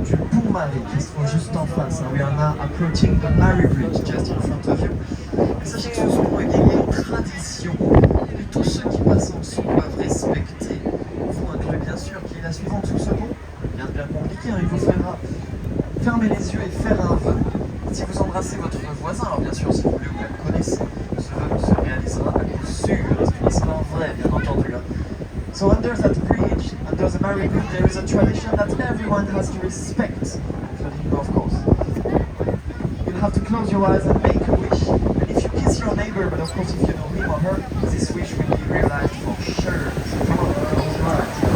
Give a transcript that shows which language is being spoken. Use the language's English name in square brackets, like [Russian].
[French] Pont-Marie qui se trouve juste en face. [English] We are now approaching the Mary Bridge just in front of you. [French] Et sachez que ce sont il y a une tradition que tous ceux qui passent en dessous doivent respecter. Vous inclut bien sûr qui est la suivante sous ce pont. Bien compliqué, hein, il vous faudra fermer les yeux et faire un vœu. Si vous embrassez votre voisin, alors bien sûr si vous le connaissez, ce vœu se réalisera à coup sûr, ce sera vrai bien entendu. [English] So under that bridge, under the Mary Bridge, there is a tradition that everyone has to respect, including you of course. You'll have to close your eyes and make a wish. And if you kiss your neighbor, but of course if you know him or her, this wish will be realized for sure. So come on, close your eyes.